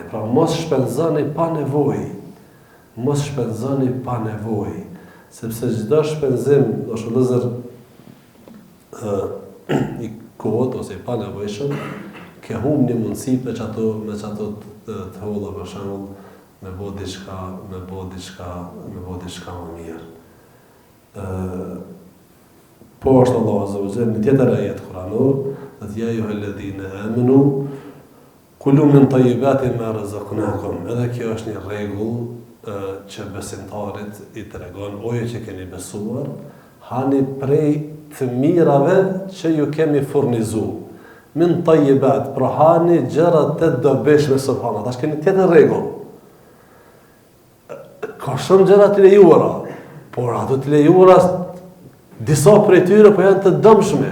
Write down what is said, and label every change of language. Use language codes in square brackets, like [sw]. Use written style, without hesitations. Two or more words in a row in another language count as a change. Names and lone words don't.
[sq] Pra mos shpenzoni pa nevojë. Sepse çdo shpenzim, është vëllezër i kohët ose i pa nevojshëm, ke humb një mundësi me çato të holla, për shembull, me bë diçka më mirë. Po është Allahu [ar] عز وجل [sq] në tjetër ajet kuranor, dhe [ar] يا أيها الذين آمنوا كلوا من طيبات ما رزقناكم. [sq] Edhe kjo është një rregull që besimtarit i tregon, oje që keni besuar, hani prej të mirave që ju kemi furnizuar. [ar] من طيبات, [sq] pra hani gjërat të dobishme subhanallahu. Tash keni tjetër rregull. Ka shumë gjëra të lejuara, por ato të lejuara disa prej tyre po janë të dëmshme.